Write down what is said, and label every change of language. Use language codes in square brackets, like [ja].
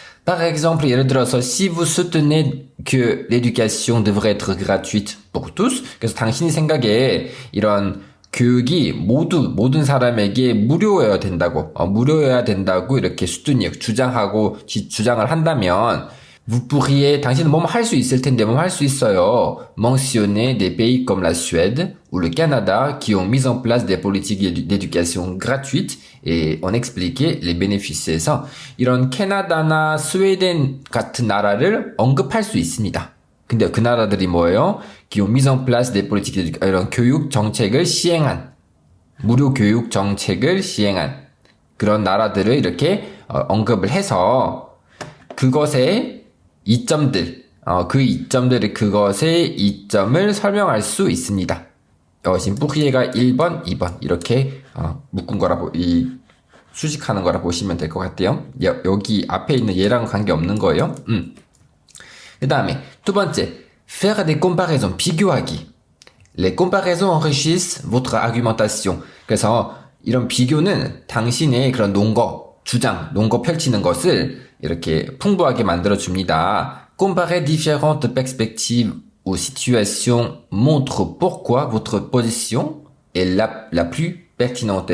[fr] Par exemple, [ko] 예를 들어서, [fr] si vous soutenez que l'éducation devrait être gratuite pour tous, [ko] 그래서 당신이 생각에 이런 교육이 모든 사람에게 무료여야 된다고 이렇게 주장을 한다면, [fr] vous pourriez, [ko] 당신은 뭐뭐 할 수 있을 텐데, 뭐뭐 할 수 있어요. [fr] mentionner des pays comme la Suède ou le Canada qui ont mis en place des politiques d'éducation gratuites et on expliquait les bénéfices. [ko] 이런 캐나다나 스웨덴 같은 나라를 언급할 수 있습니다. 근데 그 나라들이 뭐예요? [fr] qui ont mis en place des politiques d'éducation, [ko] 이런 교육 정책을 시행한, 무료 교육 정책을 시행한 그런 나라들을 이렇게 언급을 해서 그것의 이점들, 그것의 이점을 설명할 수 있습니다. 심뿌리에가 1번, 2번 이렇게 묶은 거라 수식하는 거라 보시면 될 것 같아요. 여기 앞에 있는 얘랑 관계없는 거예요. 그 다음에 두 번째, [fr] faire des comparaisons, [ko] 비교하기. [fr] Les comparaisons enrichissent votre argumentation. [ko] 그래서 이런 비교는 당신의 그런 논거, 주장, 논거 펼치는 것을 이렇게 풍부하게 만들어줍니다. [fr] Comparer différentes perspectives ou situations montre pourquoi votre position est la plus pertinente.